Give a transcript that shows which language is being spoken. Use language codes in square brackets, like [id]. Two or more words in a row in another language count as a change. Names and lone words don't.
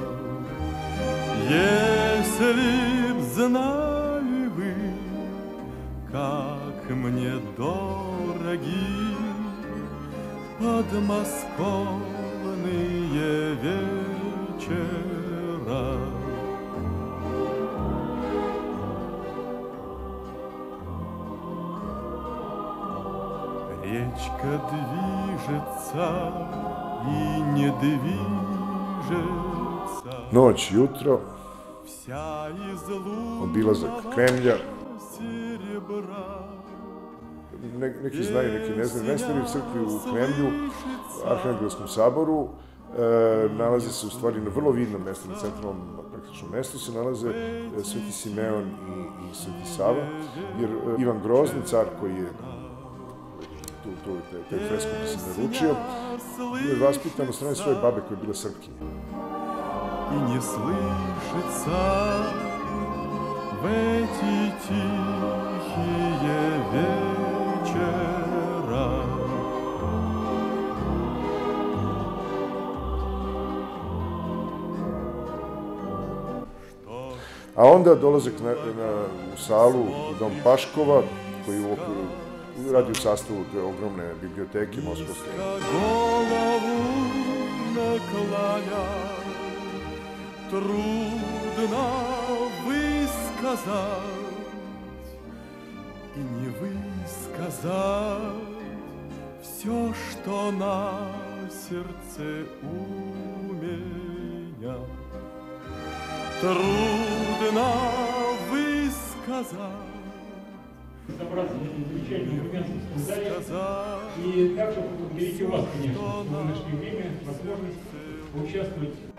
[ru] Если б знали вы, как мне дороги подмосковные вечера. Речка движется и не движется. [sr] Noć, jutro, obilazak Kremlja. Neki znaju, neki ne znaju. Najstariji crkvi u Kremlju, Arhangelskom saboru, nalaze se u stvari na vrlo vidnom mestu, na centralnom praktičnom mestu se nalaze Sveti Simeon i Sveti Sava, jer Ivan Grozni, car koji je taj fresko koji se naručio, je vaspitan od strane svoje babe koja je bila Srpkinja. [ru] И не слышится в эти тихие вечера. [sr] A onda dolazak u salu u Dom Paškova, koji radi u sastavu te ogromne biblioteke moskovske. [ru] Трудно высказать и не высказать все, что на сердце у меня. Трудно высказать. Собраться на замечательном армянском зале. И также поблагодарить вас, конечно, в нынешнее время возможность поучаствовать.